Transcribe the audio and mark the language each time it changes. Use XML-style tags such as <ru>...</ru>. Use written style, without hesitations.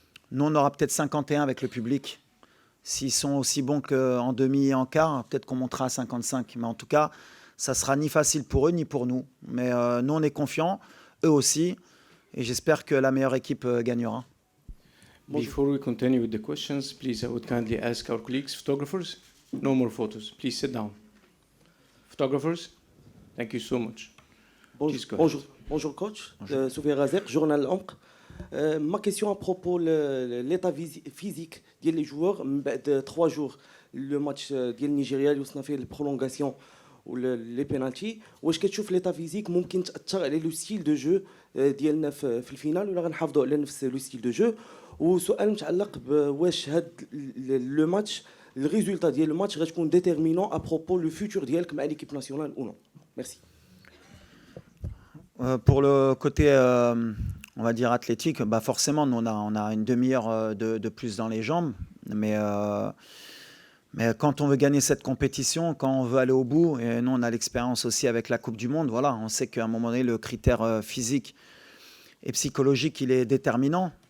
<fr>Nous, on aura peut-être 51 avec le public. S'ils sont aussi bons qu'en demi et en quart, peut-être qu'on montera à 55. Mais en tout cas, ça ne sera ni facile pour eux, ni pour nous. Mais nous, on est confiants, eux aussi. Et j'espère que la meilleure équipe gagnera.</fr> <en>Before we continue with the questions, please, I would kindly ask our colleagues, photographers, no more photos. Please sit down. Photographers, thank you so much.</en> <fr>Bonjour coach, Soufiane Razek, journal Omq. Ma question à propos de l'état physique des joueurs, de 3 jours, le match du Nigeria, où on a fait la prolongation ou les penalties,</fr> <ar>واش كتشوف</ar> <fr>l'état physique</fr> <ar>ممكن تأثر على لو ستيل دو جو ديالنا في الفينال ولا غنحافظوا على نفس لو ستيل دو جو؟ وسؤال متعلق بواش هاد لو ماتش الريزولتا ديال الماتش غتكون ديتيرمينون ا بروبو لو فيتور ديالك مع ليكيب ناسيونال او نو؟ ميرسي.</ar> <fr>Pour le côté, on va dire athlétique, bah forcément, nous, on a une demi-heure de plus dans les jambes. Mais quand on veut gagner cette compétition, quand on veut aller au bout, et nous, on a l'expérience aussi avec la Coupe du Monde, voilà, on sait qu'à un moment donné, le critère physique et psychologique, il est déterminant.</fr>